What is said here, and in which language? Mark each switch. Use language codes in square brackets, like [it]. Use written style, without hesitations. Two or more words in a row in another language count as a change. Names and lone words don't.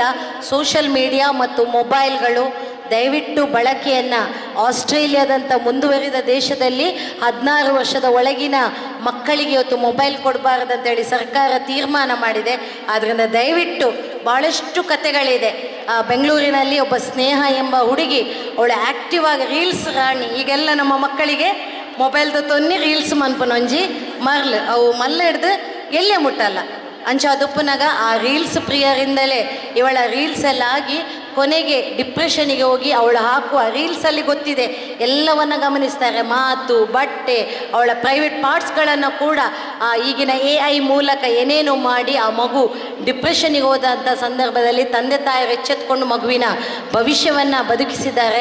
[en] social media [kn] ಮತ್ತು ಮೊಬೈಲ್ಗಳು ದಯವಿಟ್ಟು ಬಳಕೆಯನ್ನು ಆಸ್ಟ್ರೇಲಿಯಾದಂಥ ಮುಂದುವರಿದ ದೇಶದಲ್ಲಿ 16 ವರ್ಷದ ಒಳಗಿನ ಮಕ್ಕಳಿಗೆ ಇವತ್ತು ಮೊಬೈಲ್ ಕೊಡಬಾರದಂತೇಳಿ ಸರ್ಕಾರ ತೀರ್ಮಾನ ಮಾಡಿದೆ. ಆದ್ದರಿಂದ ದಯವಿಟ್ಟು ಭಾಳಷ್ಟು ಕತೆಗಳಿದೆ. ಬೆಂಗಳೂರಿನಲ್ಲಿ ಒಬ್ಬ ಸ್ನೇಹ ಎಂಬ ಹುಡುಗಿ, ಅವಳು ಆ್ಯಕ್ಟಿವ್ ಆಗಿ ರೀಲ್ಸ್ ರಾಣಿ. ಈಗೆಲ್ಲ ನಮ್ಮ ಮಕ್ಕಳಿಗೆ [tcy] ಮೊಬೈಲ್ದು ತೊನ್ನಿ ರೀಲ್ಸ್ ಮನ್ಪನೊಂಜಿ ಮರ್ಲು ಅವು ಮಲ್ಲ ಹಿಡ್ದು ಎಲ್ಲೇ ಮುಟ್ಟಲ್ಲ ಅಂಚ ಅದುಪ್ಪನಾಗ [kn] ಆ ರೀಲ್ಸ್ ಪ್ರಿಯರಿಂದಲೇ ಇವಳ ರೀಲ್ಸ್ ಎಲ್ಲ ಆಗಿ ಕೊನೆಗೆ ಡಿಪ್ರೆಷನಿಗೆ ಹೋಗಿ ಅವಳು ಹಾಕುವ ರೀಲ್ಸಲ್ಲಿ ಗೊತ್ತಿದೆ ಎಲ್ಲವನ್ನು ಗಮನಿಸ್ತಾರೆ, ಮಾತು, ಬಟ್ಟೆ, ಅವಳ [en] private parts [kn] ಕೂಡ ಈಗಿನ AI ಮೂಲಕ ಏನೇನು ಮಾಡಿ ಆ ಮಗು ಡಿಪ್ರೆಷನಿಗೆ ಹೋದಂಥ ಸಂದರ್ಭದಲ್ಲಿ ತಂದೆ ತಾಯಿಯರು ಎಚ್ಚೆತ್ಕೊಂಡು ಮಗುವಿನ ಭವಿಷ್ಯವನ್ನು ಬದುಕಿಸಿದ್ದಾರೆ.